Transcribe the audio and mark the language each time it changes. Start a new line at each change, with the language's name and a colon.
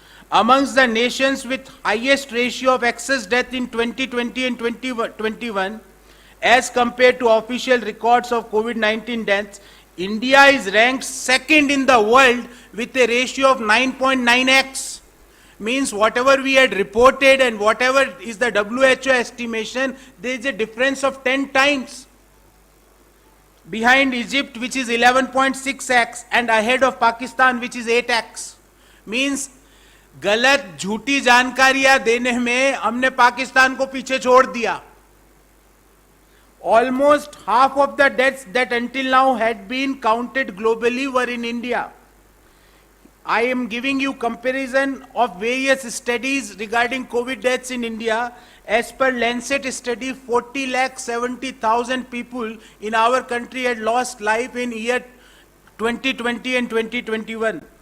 English: Amongst the nations with highest ratio of excess death in 2020 and 2021, as compared to official records of COVID-19 deaths, India is ranked second in the world with a ratio of 9.9x. Means whatever we had reported and whatever is the WHO estimation, there is a difference of 10 times. Behind Egypt, which is 11.6x, and ahead of Pakistan, which is 8x.
Hindi: Means गलत झूठी जानकारियां देने में हमने पाकिस्तान को पीछे छोड़ दिया.
English: Almost half of the deaths that until now had been counted globally were in India. I am giving you comparison of various studies regarding COVID deaths in India. As per Lancet study, 40,70,000 people in our country had lost life in year 2020 and 2021.